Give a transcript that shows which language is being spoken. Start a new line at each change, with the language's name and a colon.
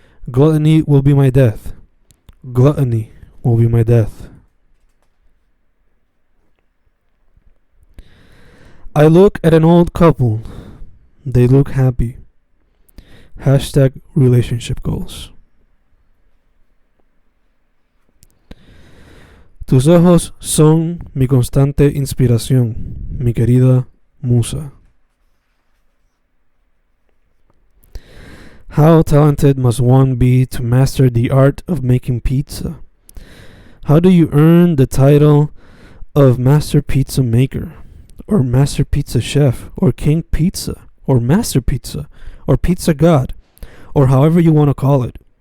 English: Gluttony will be my death. Gluttony will be my death. I look at an old couple. They look happy. Hashtag relationship goals.
Spanish: Tus ojos son mi constante inspiración, mi querida musa.
English: How talented must one be to master the art of making pizza? How do you earn the title of Master Pizza Maker, or Master Pizza Chef, or King Pizza, or Master Pizza, or Pizza God, or however you want to call it?